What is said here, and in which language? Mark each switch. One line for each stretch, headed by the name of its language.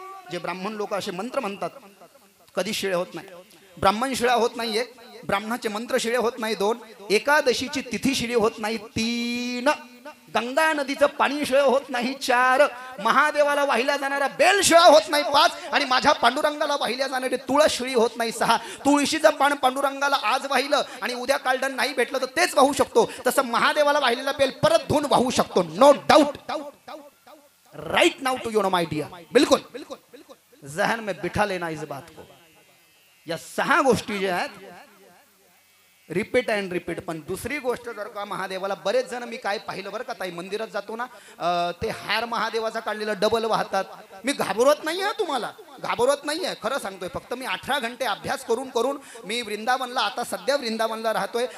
Marathi: जे ब्राह्मण लोक असे मंत्र म्हणतात कधी शिळे होत नाही. ब्राह्मण शिळा होत नाही एक, ब्राह्मणाचे मंत्र शिळे होत नाही दोन, एकादशीची तिथी शिळी होत नाही तीन, गंगा नदीचं पाणी शिळ होत नाही चार, महादेवाला वाहिल्या जाणारा बेल शिळा होत नाही पाच, आणि माझ्या पांडुरंगाला वाहिल्या जाणारी तुळस शिळी होत नाही सहा. तुळशीचं पान पांडुरंगाला आज वाहिलं आणि उद्या कालडण नाही भेटलं तर तेच वाहू शकतो, तसं महादेवाला वाहिलेला बेल परत धुवून वाहू शकतो.
English: No doubt. Right now to you know my dear.
Hindi: बिल्कुल जहन में बिठा लेना इस बात को.
Marathi: या सहा गोष्टी ज्या आहेत
English: Repeat and repeat.
Marathi: पण दुसरी गोष्ट जर का महादेवाला बरेच जण मी काय पाहिलं बरं का ताई, मंदिरात जातो ना ते हार महादेवाचा काढलेला डबल वाहतात. मी घाबरत नाही आहे, तुम्हाला घाबरत नाही आहे, खरं सांगतोय. फक्त मी 18 घंटे अभ्यास करून करून मी वृंदावनला, आता सध्या वृंदावनला राहतोय.